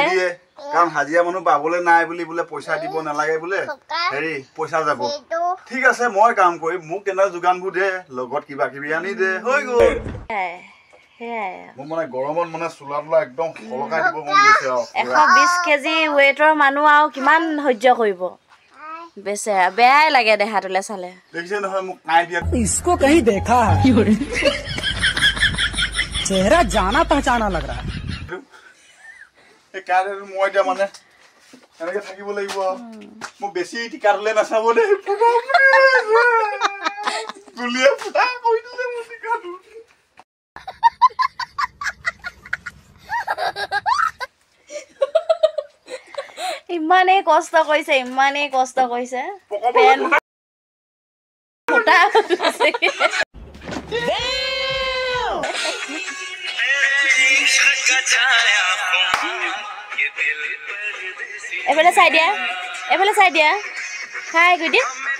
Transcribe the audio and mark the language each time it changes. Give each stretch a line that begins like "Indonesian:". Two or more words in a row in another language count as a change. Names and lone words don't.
Assamese: কাৰণ হাজিৰা মানুহ পাবলৈ নাই বুলি বোলে পইচা দিব নালাগে বোলে হেৰি পইচা যাব ঠিক আছে মই কাম কৰিম মোক কেনে যোগানবোৰ দে লগত কিবা কিবি আনি দে হৈ গ'ল মোক মানে গৰমত মানে চোলা তোলা একদম সলকাই দিব মন গৈছে আৰু 120 কেজি ৱেইটৰ মানুহ আৰু কিমান সহ্য কৰিব বেচেৰা বেয়াই লাগে দেহাটোলে চালে দেখিছে নহয় মোক নাই দিয়া
Hindi: इसको कहीं देखा है चेहरा जाना पहचाना लग रहा है
Assamese: সেইকাৰণে মই এতিয়া মানে এনেকে থাকিব লাগিব আৰু মোক বেছি টিকা দিলে নাচাব দেই গুলিয়ে ফুটা কৰি দিলে মোৰ টিকাটো ইমানেই কষ্ট কৰিছে পেন ফুটা এফালে চাই দিয়া হাই গৈ দিয়া